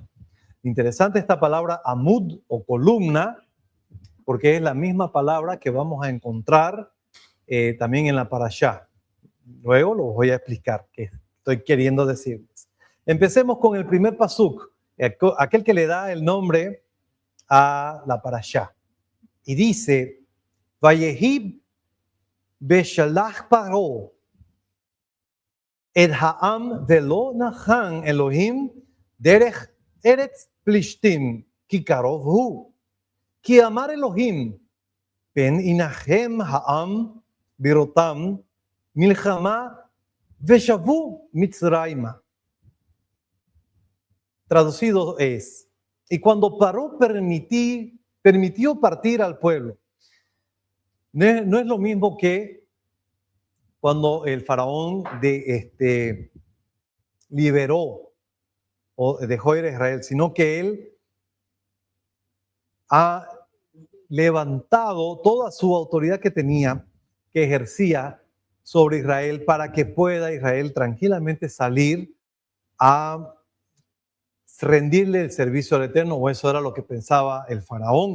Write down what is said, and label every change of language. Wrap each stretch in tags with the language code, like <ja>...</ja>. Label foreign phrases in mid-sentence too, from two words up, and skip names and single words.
<es>Interesante esta palabra Amud o columna, porque es la misma palabra que vamos a encontrar también en la parashá. Luego lo voy a explicar qué estoy queriendo decirles. Empecemos con el primer pasuk, aquel que le da el nombre a la parashá. Y dice,</es> <he>ויהי בשלח פרעה את העם ולא נחם אלהים דרך ארץ פלשתים כי קרוב הוא כי אמר אלהים פן ינחם העם בראתם מלחמה ושבו מצרימה.</he> <es>Traducido es, y cuando Paró permitió partir al pueblo. No es lo mismo que cuando el faraón liberó o dejó ir a Israel, sino que él ha levantado toda su autoridad que tenía, que ejercía sobre Israel, para que pueda Israel tranquilamente salir a rendirle el servicio al Eterno, o eso era lo que pensaba el faraón.</es>